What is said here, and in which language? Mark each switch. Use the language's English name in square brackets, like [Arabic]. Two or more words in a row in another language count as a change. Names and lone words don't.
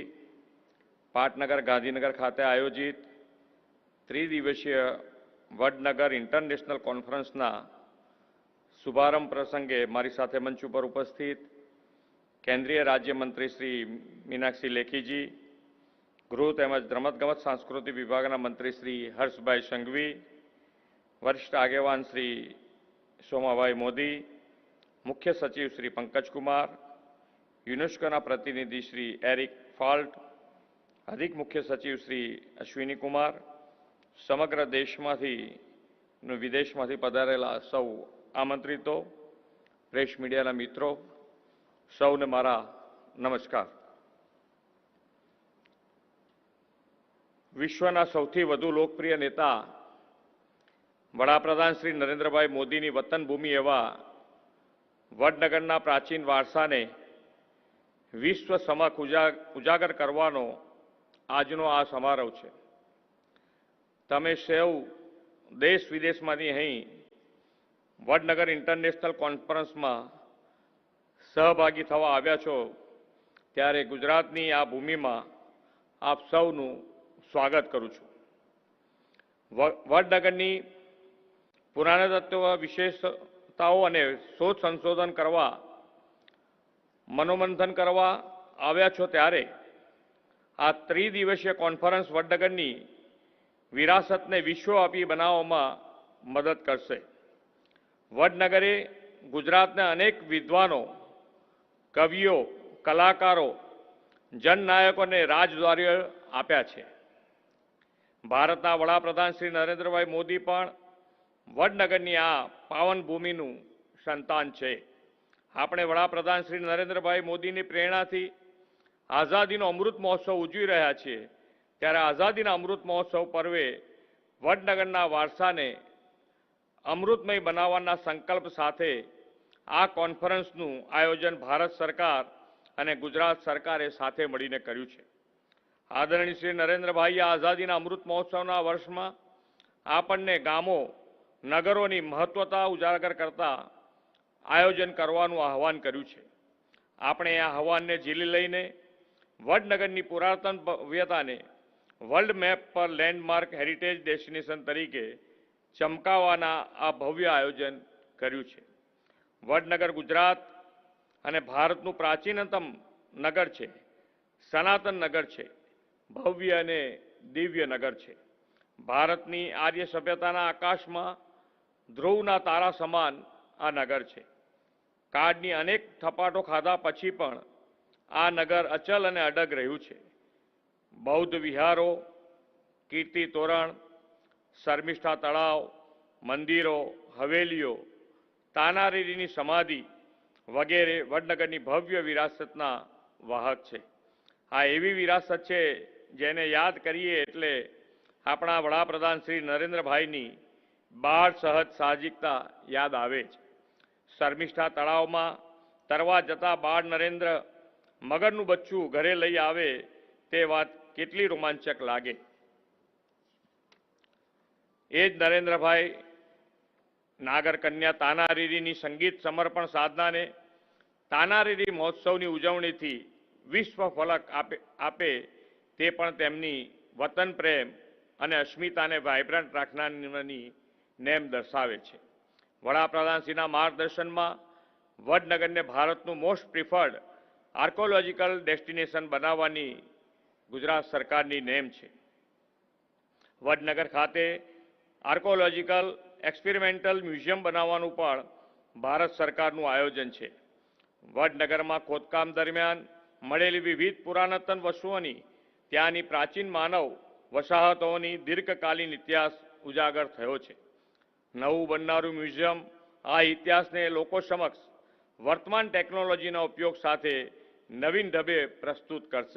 [Gujarati] પાટનગર, ગાંધીનગર ખાતે આયોજિત ત્રિદિવસીય વડનગર ઇન્ટરનેશનલ કોન્ફરન્સના શુભારંભ પ્રસંગે મારી સાથે મંચ ઉપર ઉપસ્થિત કેન્દ્રીય રાજ્યમંત્રી શ્રી મીનાક્ષી લેખીજી, ગૃહ તેમજ રમતગમત સાંસ્કૃતિક વિભાગના મંત્રી શ્રી હર્ષભાઈ સંઘવી, વરિષ્ઠ આગેવાન શ્રી સોમાભાઈ મોદી, મુખ્ય સચિવ શ્રી પંકજ કુમાર, યુનેસ્કોના પ્રતિનિધિ શ્રી એરિક ફાલ્ટ, અધિક મુખ્ય સચિવ શ્રી અશ્વિની કુમાર, સમગ્ર દેશમાંથી વિદેશમાંથી પધારેલા સૌ આમંત્રિતો, પ્રેસ મીડિયાના મિત્રો, સૌને મારા નમસ્કાર। વિશ્વના સૌથી વધુ લોકપ્રિય નેતા વડાપ્રધાન શ્રી નરેન્દ્રભાઈ મોદીની વતન ભૂમિ એવા વડનગરના પ્રાચીન વારસાને વિશ્વ સમક્ષ ઉજાગર કરવાનો આજનો આ સમારોહ છે। તમે સૌ દેશ વિદેશમાંથી અહીં વડનગર ઇન્ટરનેશનલ કોન્ફરન્સ માં સહભાગી થવા આવ્યા છો, ત્યારે ગુજરાતની આ ભૂમિ માં આપ સૌનું સ્વાગત કરું છું। વડનગરની પુરાતત્વ વિશેષતાઓ અને શોધ સંશોધન કરવા મનોમંથન કરવા આવ્યા છો, ત્યારે આ ત્રિદિવસીય કોન્ફરન્સ વડનગરની વિરાસતને વિશ્વવ્યાપી બનાવવામાં મદદ કરશે। વડનગરે ગુજરાતને અનેક વિદ્વાનો, કવિઓ, કલાકારો, જનનાયકો ને રાજદ્વારીઓ આપ્યા છે। ભારતના વડાપ્રધાન શ્રી નરેન્દ્રભાઈ મોદી પણ વડનગરની આ પાવન ભૂમિનું સંતાન છે। આપણે વડાપ્રધાન શ્રી નરેન્દ્રભાઈ મોદીની પ્રેરણાથી આઝાદીનો અમૃત મહોત્સવ ઉજવી રહ્યા છીએ, ત્યારે આઝાદીના અમૃત મહોત્સવ પર્વે વડનગરના વારસાને અમૃતમય બનાવવાના સંકલ્પ સાથે આ કોન્ફરન્સનું આયોજન ભારત સરકાર અને ગુજરાત સરકારે સાથે મળીને કર્યું છે। આદરણીય શ્રી નરેન્દ્રભાઈએ આઝાદીના અમૃત મહોત્સવના વર્ષમાં આપણને ગામો, નગરોની મહત્વતા ઉજાગર કરતા આયોજન કરવાનું આહ્વાન કર્યું છે। આપણે આ આહ્વાનને ઝીલી લઈને વડનગરની પુરાતન ભવ્યતાને [English] world map [Gujarati] પર [English] landmark heritage destination [Gujarati] તરીકે ચમકાવવાના આ ભવ્ય આયોજન કર્યું છે। વડનગર ગુજરાત અને ભારતનું પ્રાચીનતમ નગર છે, સનાતન નગર છે, ભવ્ય અને દિવ્ય નગર છે। ભારતની આર્ય સભ્યતાના આકાશમાં ધ્રુવના તારા સમાન આ નગર છે। કાળની અનેક થપાટો ખાધા પછી પણ આ નગર અચલ અને અડગ રહ્યું છે। બૌદ્ધ વિહારો, કીર્તિ તોરણ, શર્મિષ્ઠા તળાવ, મંદિરો, હવેલીઓ, તાનારીરીની સમાધિ વગેરે વડનગરની ભવ્ય વિરાસતના વાહક છે। આ એવી વિરાસત છે જેને યાદ કરીએ એટલે આપણા વડાપ્રધાન શ્રી નરેન્દ્રભાઈની બાળ સહજ સાહજિકતા યાદ આવે છે। શર્મિષ્ઠા તળાવમાં તરવા જતા બાળ નરેન્દ્ર મગરનું બચ્ચું ઘરે લઈ આવે તે વાત કેટલી રોમાંચક લાગે। એ જ નરેન્દ્રભાઈ નાગર કન્યા તાનારીરીની સંગીત સમર્પણ સાધના ને તાનારીરી મહોત્સવની ઉજવણીથી વિશ્વ ફલક આપે તે પણ તેમની વતન પ્રેમ અને અસ્મિતાને વાઇબ્રન્ટ રાખવાની નેમ દર્શાવે છે। વડાપ્રધાનશ્રીના માર્ગદર્શનમાં વડનગરને ભારતનું [English] most preferred archaeological destination [Gujarati] બનાવવાની ગુજરાત સરકારની નેમ છે। વડનગર ખાતે [English] archaeological experimental museum [Gujarati] બનાવવાનું પણ ભારત સરકારનું આયોજન છે। વડનગરમાં ખોદકામ દરમિયાન મળેલી વિવિધ પુરાતન વસ્તુઓની ત્યાંની પ્રાચીન માનવ વસાહતોની દીર્ઘકાલીન ઇતિહાસ ઉજાગર થયો છે। નવું બનનારું મ્યુઝિયમ આ ઇતિહાસને લોકો સમક્ષ વર્તમાન ટેક્નોલોજીના ઉપયોગ સાથે નવીન ઢબે પ્રસ્તુત કરશે।